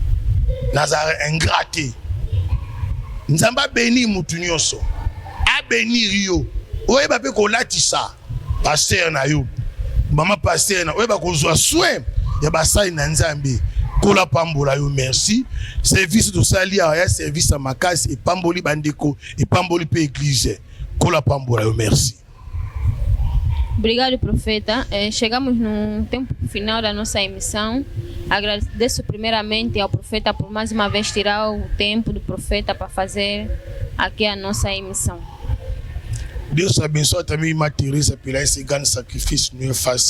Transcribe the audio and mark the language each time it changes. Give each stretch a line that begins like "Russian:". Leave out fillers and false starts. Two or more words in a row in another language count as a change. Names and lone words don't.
Lingala: nazala ingrate nzambe abeni mutu nyonso abenir yo oyeba mpe kolatisa paster na yo mama paster na oyeba kozwa soin ya basali na nzambe kola pambola yo merci service tosali awa ya service ya makasi epamboli bandeko epamboli mpe église kola pambola yo merci.
Portuguese: Obrigado, profeta. Chegamos no tempo final da nossa emissão. Agradeço primeiramente ao profeta por mais uma vez tirar o tempo do profeta para fazer aqui a nossa emissão. Deus abençoe também Irmã Teresa pelo esse grande sacrifício, não é fácil.